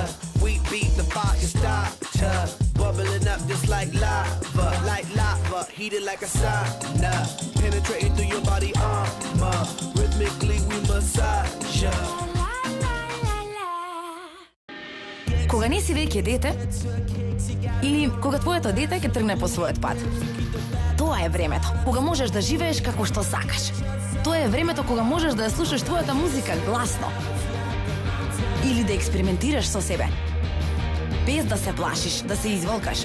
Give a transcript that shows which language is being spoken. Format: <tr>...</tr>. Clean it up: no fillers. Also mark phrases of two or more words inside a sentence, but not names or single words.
<en>We beat the fire starter, bubbling up just like lava, heated like a sauna, penetrating through your body armor. Rhythmically we massage ya.</en> <mk>Кога не си веќе дете, или кога твоето дете ќе тргне по својот пат. Тоа е времето кога можеш да живееш како што сакаш. Тоа е времето кога можеш да ја слушаш твојата музика гласно. Или да експериментираш со себе. Без да се плашиш, да се изволкаш.</mk>